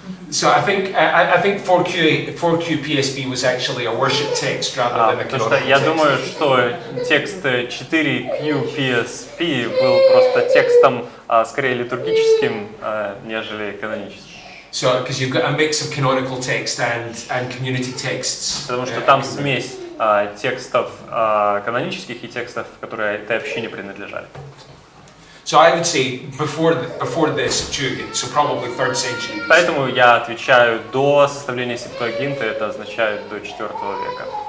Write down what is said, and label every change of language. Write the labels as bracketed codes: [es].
[en] So I think 4QPSB was actually a worship text rather than a canonical text. [ru] Я думаю, что текст 4QPSB был просто текстом скорее литургическим, нежели каноническим. [en] So because you've got a mix of canonical text and community texts. [ru] Потому что там смесь текстов канонических и текстов, которые этой общине принадлежали. [en] So I would say before the Septuagint, so probably 3rd century. [ru] Поэтому я отвечаю до составления Септуагинты, это означает до 4 века.